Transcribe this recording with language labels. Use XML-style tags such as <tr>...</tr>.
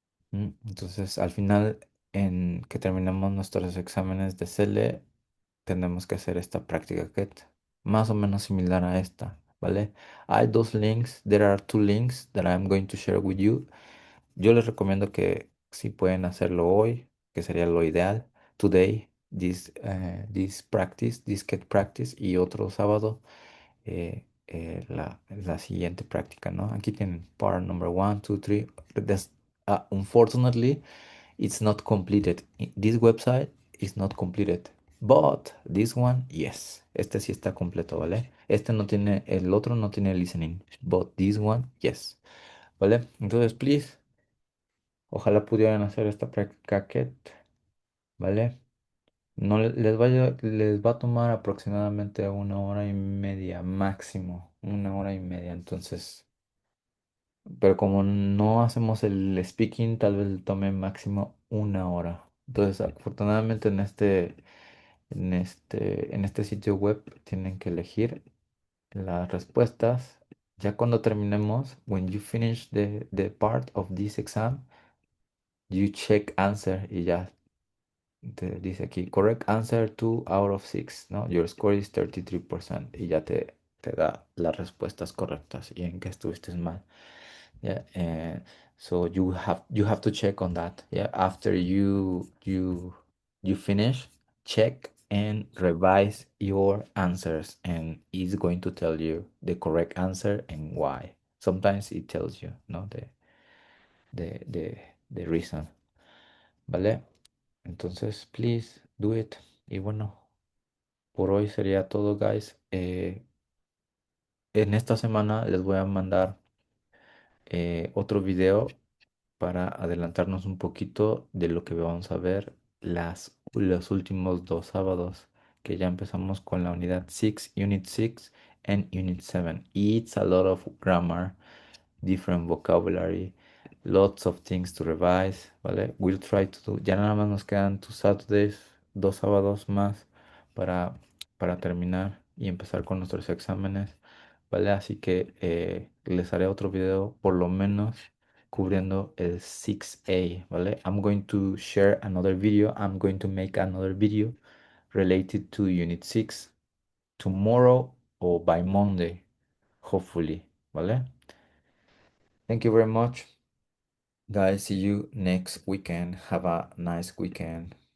<es>Entonces al final, en que terminemos nuestros exámenes de CL, tenemos que hacer esta práctica KET, más o menos similar a esta, ¿vale? Hay dos links,</es> <en>there are two links that I'm going to share with you.</en> <es>Yo les recomiendo que si pueden hacerlo hoy, que sería lo ideal,</es> <en>today, this practice, this KET practice,</en> <es>y otro sábado, la siguiente práctica, ¿no? Aquí tienen</es> <en>part number one, two, three. Unfortunately, it's not completed. This website is not completed. But this one, yes.</en> <es>Este sí está completo, ¿vale? Este no tiene, el otro no tiene listening.</es> <en>But this one, yes.</en> <es>¿Vale? Entonces, please, ojalá pudieran hacer esta práctica KET, ¿vale? No les va a tomar aproximadamente 1 hora y media máximo, 1 hora y media. Entonces, pero como no hacemos el speaking, tal vez le tome máximo 1 hora. Entonces, afortunadamente en este sitio web tienen que elegir las respuestas. Ya cuando terminemos,</es> <en>when you finish the part of this exam, you check answer</en> <es>y ya te dice aquí,</es> <en>correct answer 2 out of 6, ¿no? Your score is 33%</en> <es>y ya te da las respuestas correctas y en qué estuviste mal.</es> <en>Yeah, so you have to check on that. Yeah, after you finish, check and revise your answers, and it's going to tell you the correct answer and why. Sometimes it tells you, no, the the the reason. ¿Vale? Entonces, please do it.</en> <es>Y bueno, por hoy sería todo, guys. En esta semana les voy a mandar otro video para adelantarnos un poquito de lo que vamos a ver los últimos 2 sábados, que ya empezamos con la unidad 6, Unit 6 and Unit 7.</es> <en>It's a lot of grammar, different vocabulary, lots of things to revise, ¿vale? We'll try to do,</en> <es>ya nada más nos quedan 2 Saturdays, 2 sábados más para, para terminar y empezar con nuestros exámenes, ¿vale? Así que les haré otro video por lo menos cubriendo el 6A, ¿vale?</es> <en>I'm going to share another video, I'm going to make another video related to Unit 6 tomorrow or by Monday, hopefully, ¿vale? Thank you very much. Guys, see you next weekend. Have a nice weekend.</en>